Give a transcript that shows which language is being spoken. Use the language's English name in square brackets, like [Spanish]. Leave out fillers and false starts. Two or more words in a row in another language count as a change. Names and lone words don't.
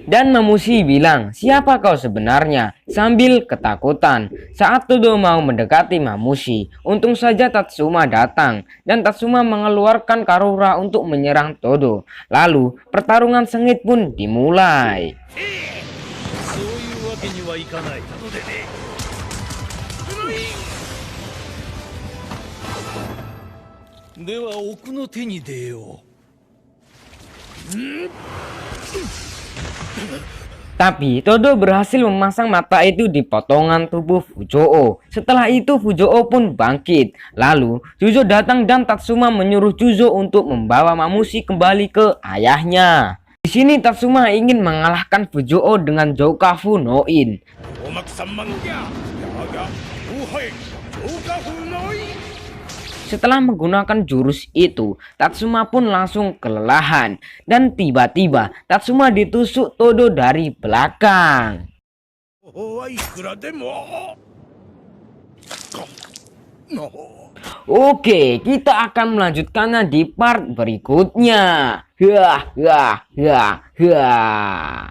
[Indonesian] Dan Mamushi bilang, "Siapa kau sebenarnya?" sambil ketakutan. Saat Todo mau mendekati Mamushi, untung saja Tatsuma datang dan Tatsuma mengeluarkan Karura untuk menyerang Todo. Lalu pertarungan sengit pun dimulai. [Japanese] そういうわけにはいかないのでね。では奥の手に出よう。 [Indonesian] Tapi Todo berhasil memasang mata itu di potongan tubuh Fujoo. Setelah itu Fujoo pun bangkit. Lalu Juzo datang dan Tatsuma menyuruh Juzo untuk membawa Mamushi kembali ke ayahnya. Di sini Tatsuma ingin mengalahkan Fujoo dengan Joukafu no In. [Japanese] おまくさんまんじゃ。だが、おはい、浄化風のい。 [Indonesian] Setelah menggunakan jurus itu, Tatsuma pun langsung kelelahan. Dan tiba-tiba Tatsuma ditusuk Todo dari belakang. [Japanese] おはいくらでも。 [Indonesian] Oke, kita akan melanjutkannya di part berikutnya. Hah, hah, hah, hah.